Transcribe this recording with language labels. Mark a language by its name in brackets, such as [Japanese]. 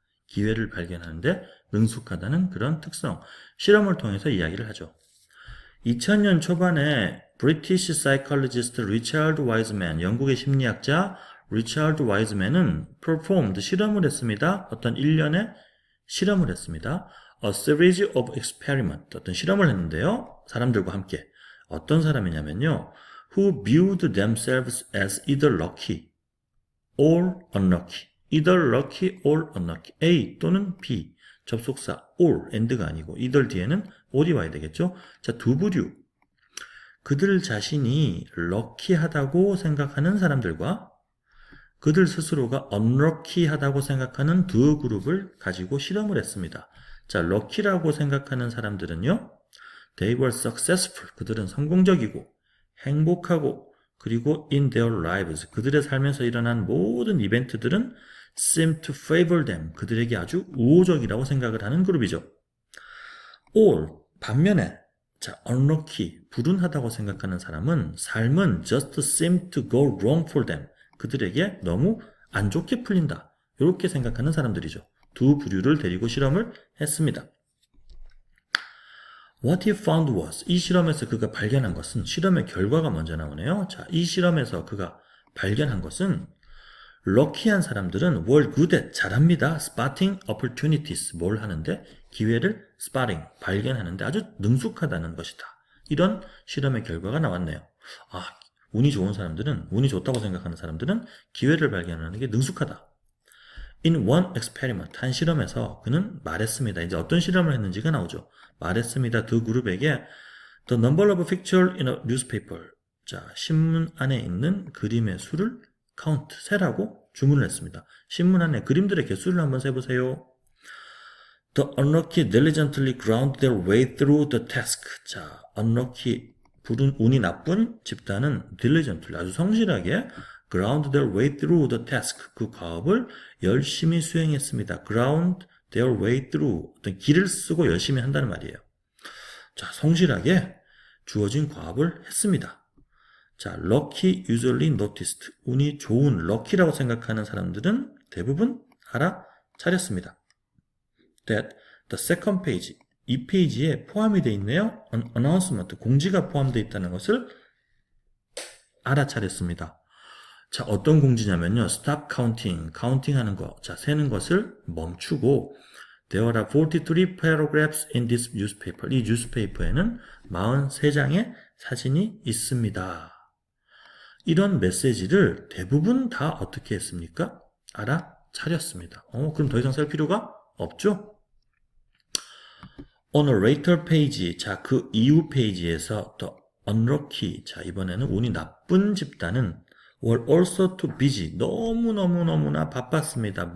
[Korean] 기회를 발견하는데 능숙하다는 그런 특성. 실험을 통해서 이야기를 하죠. 2000년 초반에 브리티시 사이콜로지스트 리차드 와이즈맨, 영국의 심리학자 리차드 와이즈맨은 performed, 실험을 했습니다. 어떤 일련의 실험을 했습니다. [English] A series of experiment, [Korean] 어떤 실험을 했는데요. 사람들과 함께. 어떤 사람이냐면요. [English] Who viewed themselves as either lucky or unlucky. either lucky or unlucky. A 또는 B. [Korean] 접속사 or, and가 아니고 either 뒤에는 or이 와야 되겠죠. 자, 두 부류. 그들 자신이 럭키하다고 생각하는 사람들과 그들 스스로가 unlucky하다고 생각하는 두 그룹을 가지고 실험을 했습니다. 자, 럭키라고 생각하는 사람들은요, [English] they were successful. [Korean] 그들은 성공적이고 행복하고 그리고 [English] in their lives. [Korean] 그들의 삶에서 일어난 모든 이벤트들은 [English] seem to favor them. [Korean] 그들에게 아주 우호적이라고 생각을 하는 그룹이죠. or 반면에 자, unlucky, 불운하다고 생각하는 사람은 삶은 [English] just seem to go wrong for them. [Korean] 그들에게 너무 안 좋게 풀린다. 이렇게 생각하는 사람들이죠. 두 부류를 데리고 실험을 했습니다. [English] What he found was, [Korean] 이 실험에서 그가 발견한 것은, 실험의 결과가 먼저 나오네요. 자, 이 실험에서 그가 발견한 것은 럭키한 사람들은 [English] were good at, [Korean] 잘합니다. [English] spotting opportunities, [Korean] 뭘 하는데? 기회를 spotting, 발견하는데 아주 능숙하다는 것이다. 이런 실험의 결과가 나왔네요. 아, 운이 좋은 사람들은, 운이 좋다고 생각하는 사람들은 기회를 발견하는 게 능숙하다. [English] In one experiment, [Korean] 한 실험에서 그는 말했습니다. 이제 어떤 실험을 했는지가 나오죠. 말했습니다. 두 그룹에게 [English] the number of pictures in a newspaper. [Korean] 자, 신문 안에 있는 그림의 수를 count, 세라고 주문을 했습니다. 신문 안에 그림들의 개수를 한번 세보세요. [English] The unlucky diligently ground their way through the task. 자, unlucky, [Korean] 운이 나쁜 집단은 [English] diligently, [Korean] 아주 성실하게 [English] ground their way through the task. [Korean] 그 과업을 열심히 수행했습니다. [English] ground their way through. [Korean] 어떤 길을 쓰고 열심히 한다는 말이에요. 자, 성실하게 주어진 과업을 했습니다. [English] 자, lucky usually noticed. [Korean] 운이 좋은, lucky라고 생각하는 사람들은 대부분 알아차렸습니다. [English] That the second page, [Korean] 이 페이지에 포함이 되어 있네요. announcement, 공지가 포함되어 있다는 것을 알아차렸습니다. 자, 어떤 공지냐면요. [English] stop counting, counting하는 거, 자, [Korean] 세는 것을 멈추고 [English] there are 43 paragraphs in this newspaper. [Korean] 이 뉴스페이퍼에는 43장의 사진이 있습니다. 이런 메시지를 대부분 다 어떻게 했습니까? 알아차렸습니다. 그럼 더 이상 살 필요가 없죠? [English] On a later page, [Korean] 자, 그 이후 페이지에서 the unlucky, 자, 이번에는 운이 나쁜 집단은 [English] were also too busy, [Korean] 너무나 바빴습니다.